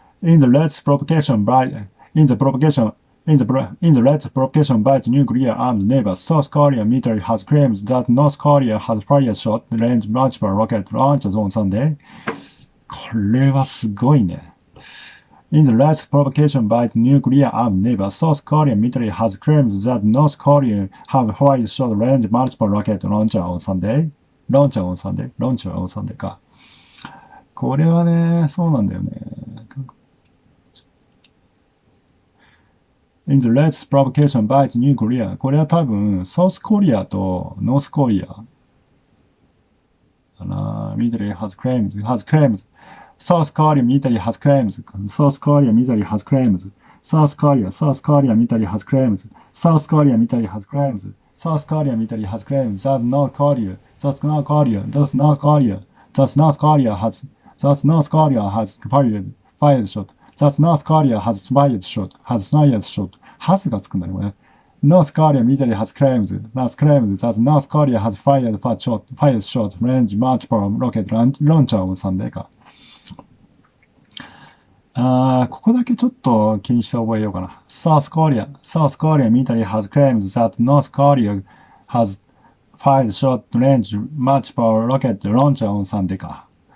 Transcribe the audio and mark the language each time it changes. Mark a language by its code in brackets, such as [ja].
[en] In the latest provocation by its nuclear armed neighbor, South Korean military has claimed that North Korea has fired short-range multiple rocket launchers on Sunday. [ja] これはすごいね。 [en] In the latest provocation by its nuclear armed neighbor, South Korean military has claimed that North Korea have fired short-range multiple rocket launcher on Sunday. Launcher on Sunday か。 [ja] これはね、そうなんだよね。 [en] In the latest provocation by its nuclear これは多分、サウスコリアとノースコリア。だな。 military has claims. South Korea military has claims. South Korea military has claims. South Korea military has claims. South Korea military has claims. South Korea military has claims that North Korea has fired shot. That North Korea has fired shot. [ja] has がつくんだよね。 [en] North Korea military has claimed that North Korea has fired shot range multiple rocket launcher on Sunday か。 [ja] ここだけちょっと気にして覚えようかな。 [en] South Korea military has claimed that North Korea has fired short range multiple rocket launcher on Sunday か。